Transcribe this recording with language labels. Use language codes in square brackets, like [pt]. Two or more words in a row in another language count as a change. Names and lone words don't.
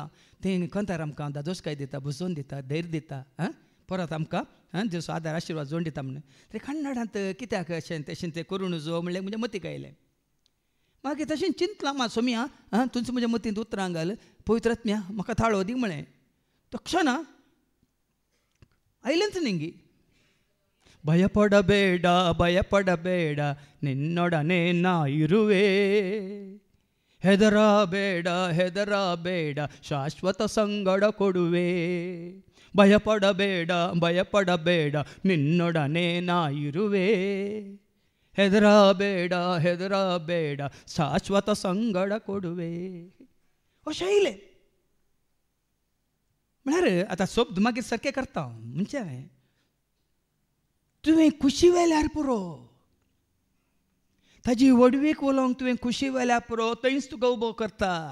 [kok] तें कंतार आमकां दादोसकाय दिता बुजोवन दिता धैर्य दिता परत आमकां जसो आदार आशिर्वाद जोड दिता म्हणून. तरी कन्नडांत कित्याक अशें तशें तें करूं नजो म्हणल्यार म्हज्या मतीक आयलें. मागीर तशें चिंतलां मा सोम्या तुमचें म्हज्या मतींत उतरां घाल पवित्र आत्म्या म्हाका थाळो दी म्हळें. तक्षण आयलेंच निंगी [kn] ಭಯಪಡಬೇಡ ನಿನ್ನೊಡನೆ ನಾ ಇರುವೆ ಹೆದರಬೇಡ ಶಾಶ್ವತ ಸಂಗಡ ಕೊಡುವೆ. ಭಯಪಡಬೇಡ ನಿನ್ನೊಡನೆ ನಾ ಇರುವೆ ಹೆದರಬೇಡ ಶಾಶ್ವತ ಸಂಗಡ ಕೊಡುವೆ. [kok] अशें आयलें म्हळ्यार आतां शब्द मागीर सारकें करता म्हणजे तुवें खुशी व्हेल्यार पुरो. ताजी वडवीक उलोवंक तुवें खुशी व्हेल्यार पुरो थंयच तुका उबो करता.